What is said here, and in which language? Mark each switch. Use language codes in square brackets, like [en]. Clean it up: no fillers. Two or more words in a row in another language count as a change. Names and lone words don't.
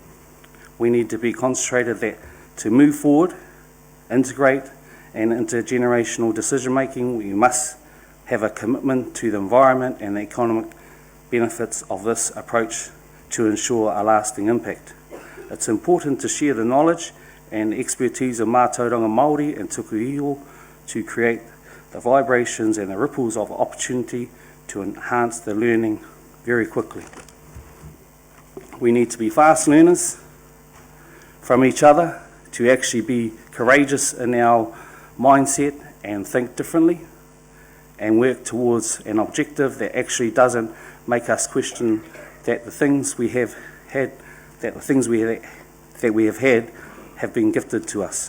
[en] We need to be concentrated that to move forward, integrate and intergenerational decision making, we must have a commitment to the environment and the economic benefits of this approach to ensure a lasting impact. It's important to share the knowledge and expertise of [mi] mātauranga Māori [en] and [mi] tuku iho [en] to create the vibrations and the ripples of opportunity to enhance the learning very quickly. We need to be fast learners from each other, to actually be courageous in our mindset and think differently and work towards an objective that actually doesn't make us question that the things we have had, that we have had have been gifted to us.